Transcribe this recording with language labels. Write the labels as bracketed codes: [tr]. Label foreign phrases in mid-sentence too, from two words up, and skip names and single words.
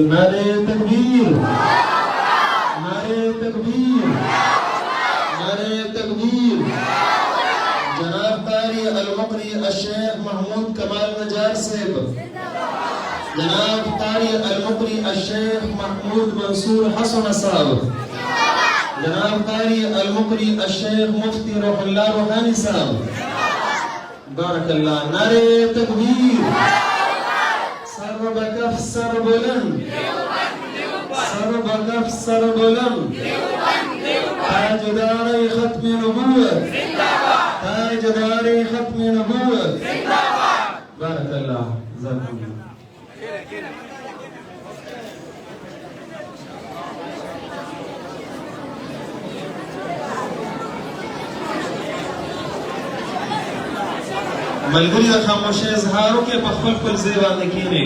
[ur] نعرې تکبیر، نعرې تکبیر، نعرې تکبیر. جناب قاری المقری الشیخ محمود کمال نجار صاحب، جناب قاری المقری الشیخ محمود منصور حسن صاحب، جناب قاری المقری الشیخ مفتی روح اللہ روحانی صاحب. [ar] بارک اللہ. [ur] نعرے تکبیر. سر بکف سر بلند، سر بکف سر بلند. تاجدار ختم نبوت، تاجدار ختم نبوت. [ar] بارک اللہ. جزاکم اللہ. [ps] ملګری د خاموشۍ اظهار وکړي، په خپل خپل ځای باندې کښېنئ.